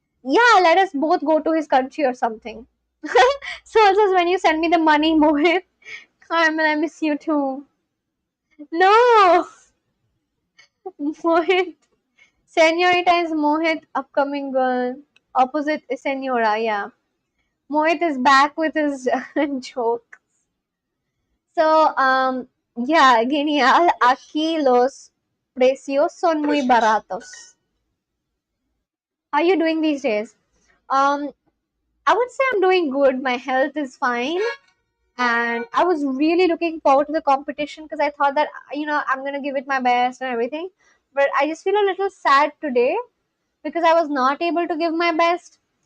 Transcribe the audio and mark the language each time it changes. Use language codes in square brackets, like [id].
[en] Yeah, let us both go to his country or something. So also when you send me the money, Mohit, Carmel, I miss you too. No, Mohit. Senorita is Mohit, upcoming girl. Opposite is Senora, yeah. Mohit is back with his joke. So, yeah, genial. [es] Aquí los precios son muy baratos. [en] How are you doing these days? Um, I would say I'm doing good. My health is fine. And I was really looking forward to the competition because I thought that, I'm going to give it my best and everything. But I just feel a little sad today because I was not able to give my best.